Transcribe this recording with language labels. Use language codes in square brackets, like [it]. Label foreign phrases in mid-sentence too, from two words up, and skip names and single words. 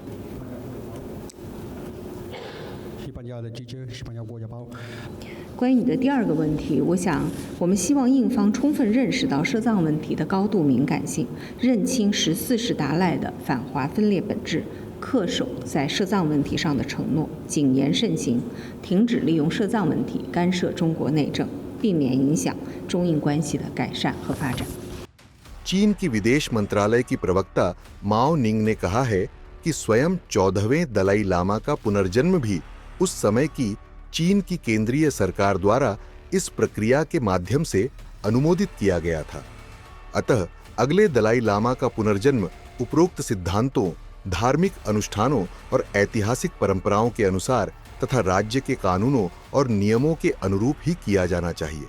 [zh] 关于你的第二个问题，我想我们希望印方充分认识到涉藏问题的高度敏感性，认清14世达赖的反华分裂本质，恪守在涉藏问题上的承诺，谨言慎行，停止利用涉藏问题干涉中国内政，避免影响中印关系的改善和发展。 [hi] चीन की विदेश मंत्रालय की प्रवक्ता माओ निंग ने कहा है कि स्वयं 14वें दलाई लामा का पुनर्जन्म भी उस समय की चीन की केंद्रीय सरकार द्वारा इस प्रक्रिया के माध्यम से अनुमोदित किया गया था। अतः अगले दलाई लामा का पुनर्जन्म उपरोक्त सिद्धांतों, धार्मिक अनुष्ठानों और ऐतिहासिक परंपराओं के अनुसार तथा राज्य के कानूनों और नियमों के अनुरूप ही किया जाना चाहिए।